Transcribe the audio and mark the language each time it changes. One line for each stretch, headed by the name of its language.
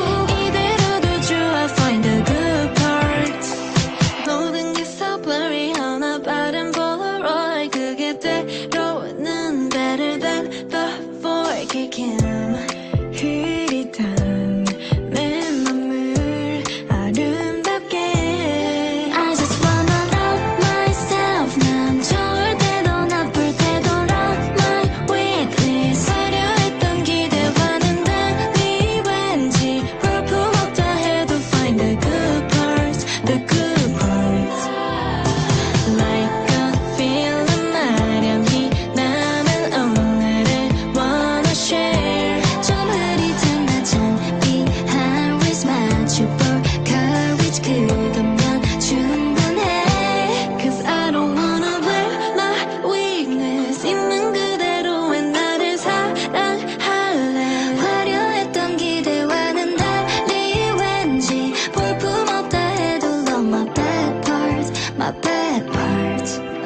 Korean: 이대로도 좋아
English: find the good parts.
Korean: 모든 게
English: so blurry
Korean: 하나 빠른 Polaroid. 그게 때로는
English: better than before.
Korean: 그게 흐릿한 내 맘을 아름답게.
English: I just wanna love myself.
Korean: 난 좋을 때도 나쁠 때도
English: love my weakness.
Korean: 화려했던 기대와는 달리 왠지 볼품없다 해도
English: find the good parts, the good parts. Like a feeling
Korean: 아련히 남은 오늘을
English: wanna share.
Korean: 좀 흐릿한 나 창피한
English: risk
Korean: 맞춰볼
English: courage.
Korean: 그거면 충분해.
English: Cause I don't wanna wear my weakness.
Korean: 있는 그대로의 나를 사랑할래. 화려했던 기대와는 달리 왠지 볼품없다 해도
English: love my bad parts, my bad parts.